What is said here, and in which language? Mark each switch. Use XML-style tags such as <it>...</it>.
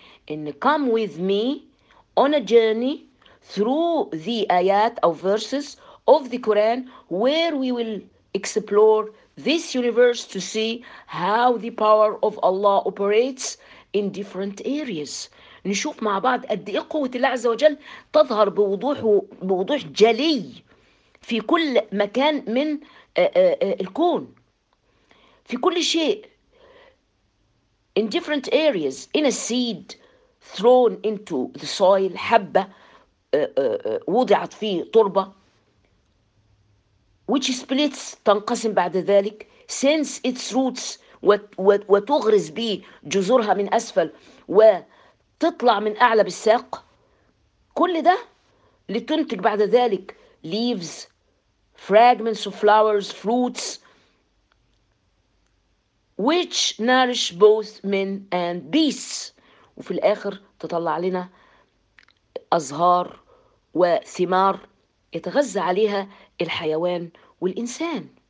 <en>إن come with me on a journey through the</en> <ar>آيات أو</ar> <en>verses of the Quran where we will explore this universe to see how the power of Allah operates in different areas.</en> <ar>نشوف مع بعض قد إيه قوة الله عز وجل تظهر بوضوح جلي في كل مكان من الكون. في كل شيء.</ar> <en>In different areas. In a seed thrown into the soil.</en> <ar>حبة وضعت في تربة.</ar> <en>Which splits</en> <ar>تنقسم بعد ذلك.</ar> <en>Sends its roots</en> <ar>وتغرز به جذورها من أسفل وتطلع من أعلى بالساق كل ده لتنتج بعد ذلك</ar> <en>leaves fragments of flowers fruits which nourish both men and beasts</en> <ar>وفي الآخر تطلع لنا أزهار وثمار يتغذى عليها الحيوان والإنسان</ar>